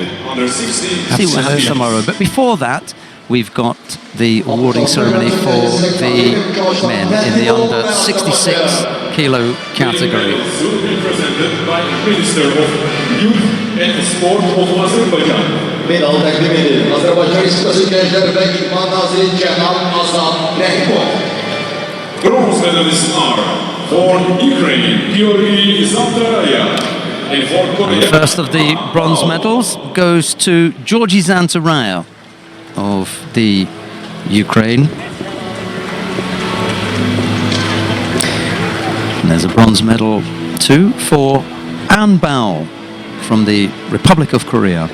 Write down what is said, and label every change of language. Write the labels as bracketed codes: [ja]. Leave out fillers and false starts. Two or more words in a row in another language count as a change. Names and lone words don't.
[en] See what happens tomorrow. But before that, we've got the awarding ceremony for the men in the under 66 kilo category. Presented by Minister of Youth and Sport of Azerbaijan. [az] Medal təqdim edir. Azərbaycan Respublikası Gənclər və İdman Naziri Cənab Azam Rəhimov. [en] Bronze medalists are for Ukraine, Georgi Zantaraya, and for Korea. The first of the bronze medals goes to Georgi Zantaraya of the Ukraine. And there's a bronze medal too for An Bao from the Republic of Korea.